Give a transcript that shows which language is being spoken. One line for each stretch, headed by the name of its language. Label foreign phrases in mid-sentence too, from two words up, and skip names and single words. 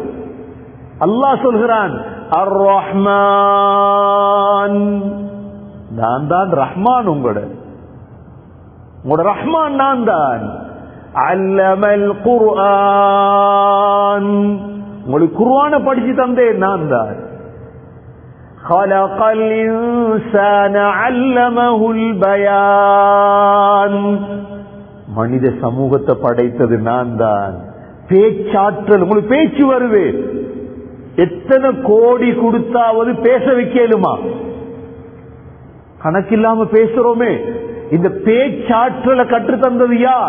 Tamil: அல்லாஹ் சொல்கிறான், அர் ரஹ்மான், நான் தான் ரஹ்மான், உங்களோட ரஹ்மான் நான் தான்.
Arabic: علم القرآن,
Tamil: உங்களுக்கு குர்ஆனை படிச்சு தந்தேன் நான் தான்.
Arabic: خلق الإنسان علمه البيان,
Tamil: மனித சமூகத்தை படைத்தது நான் தான். பேச்சாற்றல், உங்களுக்கு பேச்சு வருவே, எத்தனை கோடி கொடுத்தாவது பேச வைக்கலுமா? கணக்கில்லாம பேசுறோமே. இந்த பேச்சாற்றலை கற்று தந்தது யார்?